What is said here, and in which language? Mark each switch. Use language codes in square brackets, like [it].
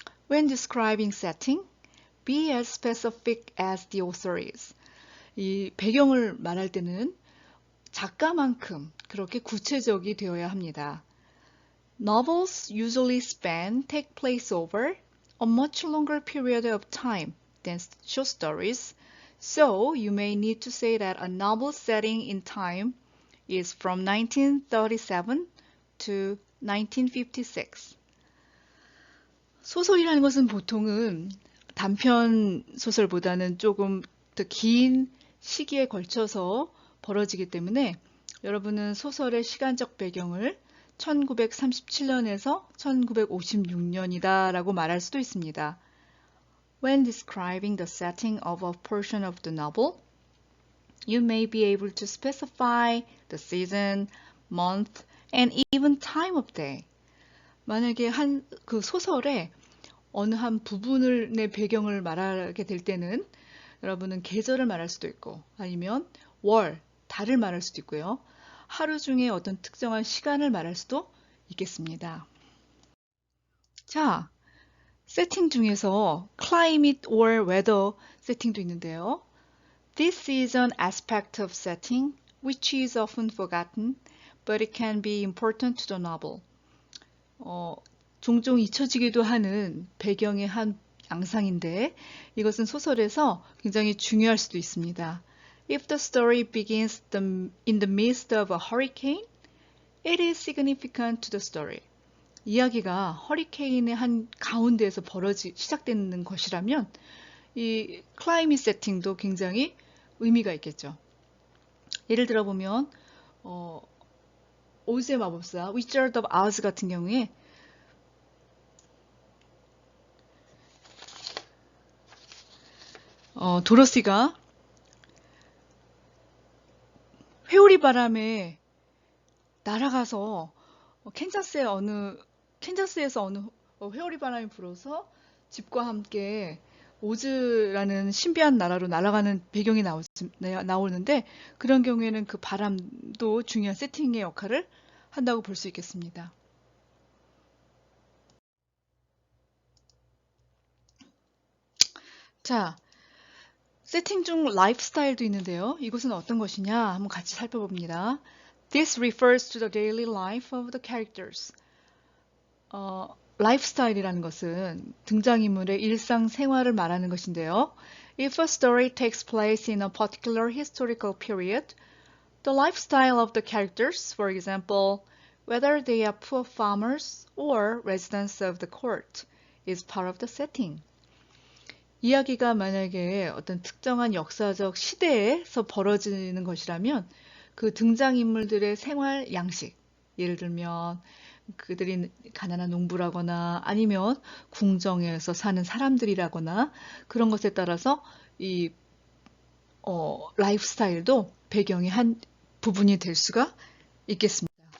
[en] When describing setting, be as specific as the author is. [ko] 이 배경을 말할 때는 작가만큼 그렇게 구체적이 되어야 합니다. [en] Novels usually take place over a much longer period of time than short stories, so you may need to say that a novel setting in time is from 1937 to 1956. [ko] 소설이라는 것은 보통은 단편 소설보다는 조금 더 긴 시기에 걸쳐서 벌어지기 때문에 여러분은 소설의 시간적 배경을 1937년에서 1956년이다 라고 말할 수도 있습니다. [en] When describing the setting of a portion of the novel, you may be able to specify the season, month, and even time of day. [ko] 만약에 그 소설의 어느 한 부분을 내 배경을 말하게 될 때는 여러분은 계절을 말할 수도 있고 아니면 월, 달을 말할 수도 있고요. 하루 중에 어떤 특정한 시간을 말할 수도 있겠습니다. 자, 세팅 중에서 [en] climate or weather [ko] 세팅도 있는데요. [en] This is an aspect of setting which is often forgotten, but it can be important to the novel. [ko] 종종 잊혀지기도 하는 배경의 한 양상인데 이것은 소설에서 굉장히 중요할 수도 있습니다. [en] If the story begins in the midst of a hurricane, it is significant to the story. [ko] 이야기가 허리케인의 한 가운데에서 시작되는 것이라면 이 클라이밋 세팅도 굉장히 의미가 있겠죠. 예를 들어 보면 오즈의 마법사 Wizard of Oz 같은 경우에 도로시가 회오리 바람에 날아가서 캔자스에서 어느 회오리 바람이 불어서 집과 함께 오즈라는 신비한 나라로 날아가는 배경이 나오는데 그런 경우에는 그 바람도 중요한 세팅의 역할을 한다고 볼 수 있겠습니다. 자, 세팅 중 라이프 스타일도 있는데요. 이것은 어떤 것이냐 한번 같이 살펴봅니다. [en] This refers to the daily life of the characters. [ko] 라이프 스타일이라는 것은 등장인물의 일상생활을 말하는 것인데요. [en] If a story takes place in a particular historical period, the lifestyle of the characters, for example, whether they are poor farmers or residents of the court, is part of the setting. [ko] 이야기가 만약에 어떤 특정한 역사적 시대에서 벌어지는 것이라면 그 등장인물들의 생활 양식, 예를 들면 그들이 가난한 농부라거나 아니면 궁정에서 사는 사람들이라거나 그런 것에 따라서 이 라이프 스타일도 배경의 한 부분이 될 수가 있겠습니다.